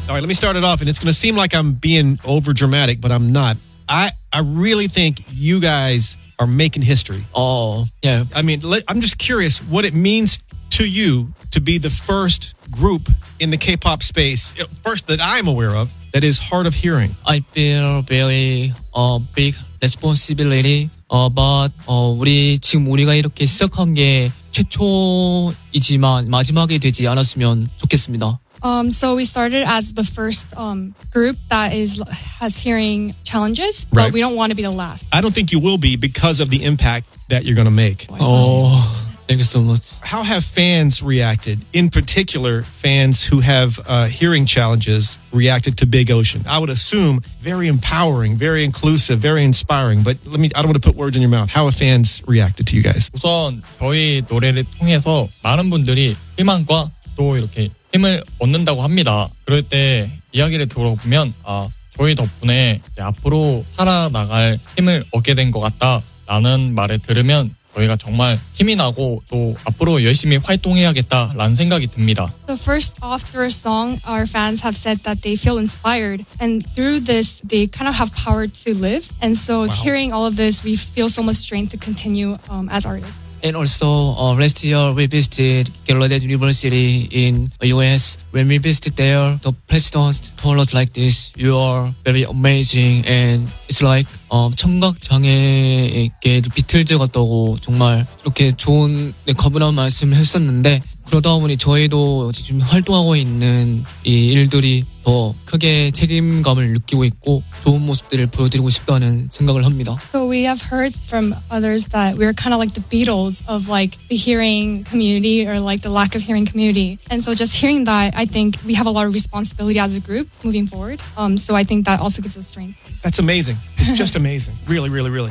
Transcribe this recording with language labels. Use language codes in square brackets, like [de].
[en] All right, let me start it off, and it's going to seem like I'm being overdramatic, but I'm not. I really think you guys are making history. Oh, yeah. I mean, I'm just curious what it means to you to be the first group in the K-pop space, first that I'm aware of, that is hard of hearing. I feel very big responsibility, but [ko] 우리 지금 우리가 이렇게 시작한 게 최초이지만 마지막이 되지 않았으면 좋겠습니다. [en] So we started as the first group that has hearing challenges, but right. We don't want to be the last. I don't think you will be because of the impact that you're going to make. Oh, thank you so much. How have fans reacted, in particular fans who have hearing challenges, reacted to Big Ocean? I would assume very empowering, very inclusive, very inspiring, but I don't want to put words in your mouth. How have fans reacted to you guys? [ko] 우선 저희 노래를 통해서 많은 분들이 희망과 또 이렇게 힘을 얻는다고 합니다. 그럴 때 이야기를 들어보면 아 저희 덕분에 앞으로 살아나갈 힘을 얻게 된 것 같다라는 말을 들으면 저희가 정말 힘이 나고 또 앞으로 열심히 활동해야겠다라는 생각이 듭니다. [en] So first off, through a song, our fans have said that they feel inspired. And through this, they kind of have power to live. And so wow. Hearing all of this, we feel so much strength to continue as artists. And also, last year we visited Gallaudet University in the U.S. When we visited there, the president told us like this, you are very amazing. And it's like [ko] 청각장애에게 비틀즈 같다고 정말 이렇게 좋은 거부난 말씀을 했었는데 그러다 보니 저희도 지금 활동하고 있는 이 일들이 더 크게 책임감을 느끼고 있고 좋은 모습들을 보여드리고 싶다는 생각을 합니다. [en] So we have heard from others that we are kind of like the Beatles of like the hearing community or like the lack of hearing community. And so just hearing that, I think we have a lot of responsibility as a group moving forward. So I think that also gives us strength. That's amazing. It's just amazing. Really, really, really.